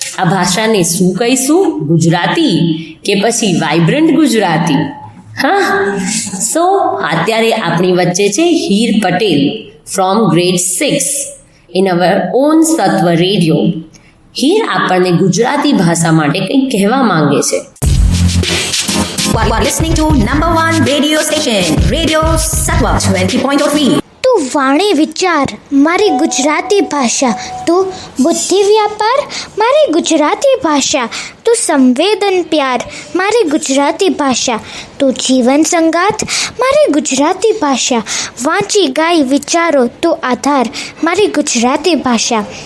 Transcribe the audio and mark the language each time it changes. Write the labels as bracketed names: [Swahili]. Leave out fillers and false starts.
[Gujarati] આ ભાષાને શું કહીશું? ગુજરાતી કે પછી વાઇબ્રન્ટ ગુજરાતી? હા, સો અત્યારે આપણી વચ્ચે છે Heer Patel [English] from grade 6 in our own [Gujarati] સત્વ radio. Heer આપણને ગુજરાતી ભાષા માટે કંઈક કહેવા માંગે છે. [English] You are listening to number one radio station, Radio Sattva 20.3. [Gujarati] તું વાણી વિચાર મારી ગુજરાતી ભાષા, તું બુદ્ધિ વ્યાપાર મારી ગુજરાતી ભાષા, તું સંવેદન પ્યાર મારી ગુજરાતી ભાષા, તું જીવન સંગાત મારી ગુજરાતી ભાષા, વાંચી ગાય વિચારો તો આધાર મારી ગુજરાતી ભાષા.